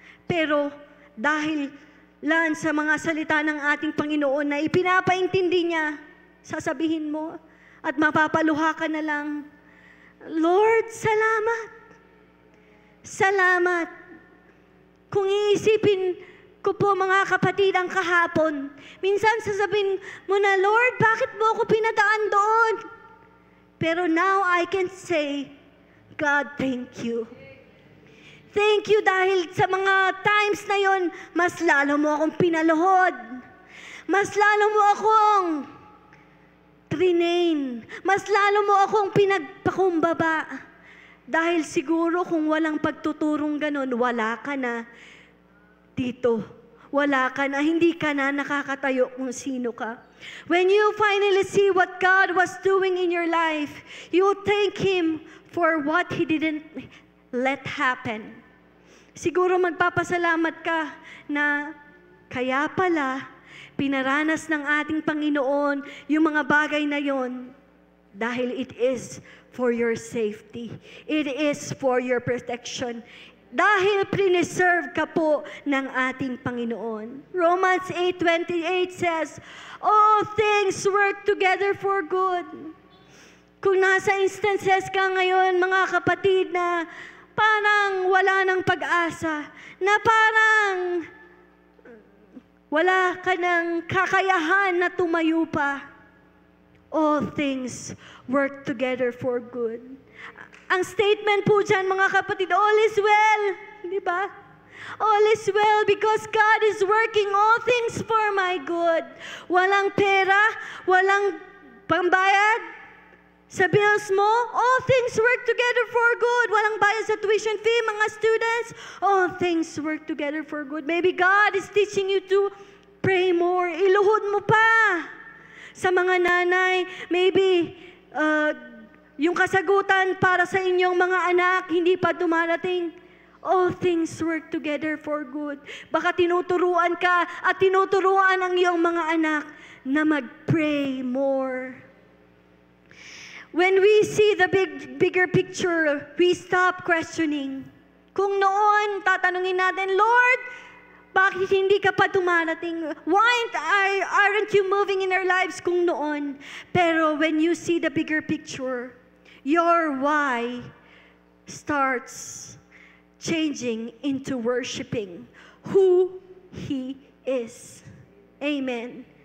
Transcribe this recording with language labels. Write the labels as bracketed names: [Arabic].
[Filipino] Pero dahil lang sa mga salita ng ating Panginoon na ipinapaintindi niya, sasabihin mo at mapapaluha ka na lang, Lord, salamat. Salamat. Kung iisipin ko po mga kapatid ang kahapon, minsan sasabihin mo na, Lord, bakit mo ako pinadaan doon? [English] Pero now I can say, God, thank you. Thank you [Filipino] dahil sa mga times na yon, mas lalo mo akong pinaluhod. Mas lalo mo akong trinain. Mas lalo mo akong pinagpakumbaba. Dahil siguro kung walang pagtuturong ganon, wala ka na dito. Wala ka na, hindi ka na nakakatayo kung sino ka. [English] When you finally see what God was doing in your life, you thank Him for what He didn't let happen. [Filipino] Siguro magpapasalamat ka na kaya pala pinaranas ng ating Panginoon yung mga bagay na yon dahil [English] it is for your safety. It is for your protection. [Filipino] Dahil preserve ka po ng ating Panginoon. [English] Romans 8:28 says, all things work together for good. [Filipino] Kung nasa instances ka ngayon, mga kapatid, na parang wala ng pag-asa, na parang wala ka ng kakayahan na tumayo pa, [English] all things work together for good. [Filipino] Ang statement po dyan, mga kapatid, [English] all is well. [Filipino] Di ba? [English] All is well because God is working all things for my good. [Filipino] Walang pera, walang pambayad sa bills mo. [English] All things work together for good. [Filipino] Walang bayad sa [English] tuition fee, mga students. All things work together for good. Maybe God is teaching you to pray more. [Filipino] Iluhod mo pa. Sa mga nanay, maybe yung kasagutan para sa inyong mga anak, hindi pa dumarating. [English] All things work together for good. [Filipino] Baka tinuturuan ka at tinuturuan ang iyong mga anak na mag-pray more. [English] When we see the bigger picture, we stop questioning. [Filipino] Kung noon, tatanungin natin, Lord, bakit hindi ka pa dumarating? [English] Why aren't you moving in our lives [Filipino] kung noon? [English] Pero when you see the bigger picture, your why starts changing into worshiping who He is. Amen.